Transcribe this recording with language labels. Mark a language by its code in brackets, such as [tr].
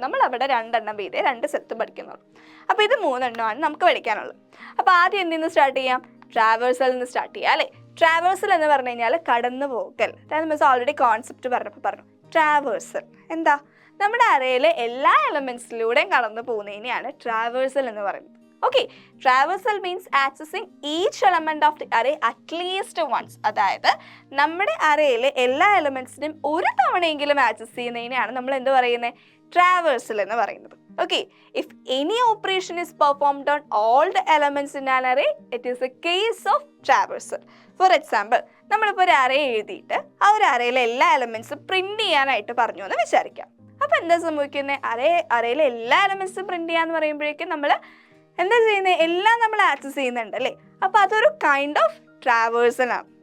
[ml] നമ്മൾ അവിടെ 2 എണ്ണം വീതേ 2 സെറ്റ് പഠിക്കുന്നുള്ളൂ. അപ്പോൾ ഇത് 3 എണ്ണമാണ് നമുക്ക് പഠിക്കാനുള്ളത്. അപ്പോൾ ആദ്യം എന്തിൽ നിന്ന് സ്റ്റാർട്ട് ചെയ്യാം? ട്രാവേഴ്സൽ നിന്ന് സ്റ്റാർട്ട് ചെയ്യാം അല്ലേ? ട്രാവേഴ്സൽ എന്ന് പറഞ്ഞു കഴിഞ്ഞാൽ കടന്നു പോകൽ. അതായത് മിസ് ഓൾറെഡി കോൺസെപ്റ്റ് പറഞ്ഞപ്പോൾ പറഞ്ഞു. ട്രാവേഴ്സൽ എന്താ? നമ്മുടെ അറേയിലെ എല്ലാ എലമെൻറ്റ്സിലൂടെയും കടന്നു പോകുന്നതിനെയാണ് ട്രാവേഴ്സൽ എന്ന് പറയുന്നത്. [en] Okay, traversal means accessing each element of the array at least once. [ml] അതായത് നമ്മുടെ അറേയിലെ എല്ലാ എലമെന്റ്സിനും ഒരു തവണയെങ്കിലും ആക്സസ് ചെയ്യുന്നതിനെയാണ് നമ്മൾ എന്ത് പറയുന്നത്? ട്രാവേഴ്സൽ എന്ന് പറയുന്നത്. [en] Okay, if any operation is performed on all the elements in an array, it is a case of traversal. For example, [ml] നമ്മളിപ്പോൾ ഒരു അറേ എഴുതിയിട്ട് ആ ഒരു അറേയിലെ എല്ലാ എലമെന്റ്സും പ്രിന്റ് ചെയ്യാനായിട്ട് പറഞ്ഞു എന്ന് വിചാരിക്കാം. അപ്പോൾ എന്താ സംഭവിക്കുന്നത്? അറേയിലെ എല്ലാ എലമെന്റ്സും പ്രിന്റ് ചെയ്യാന്ന് പറയുമ്പോഴേക്കും നമ്മൾ എന്താ ചെയ്യുന്നത്? എല്ലാം നമ്മൾ ആക്സസ് ചെയ്യുന്നുണ്ട് അല്ലേ? അപ്പോൾ അതൊരു കൈൻഡ് ഓഫ് ട്രാവേഴ്സൽ ആണ്.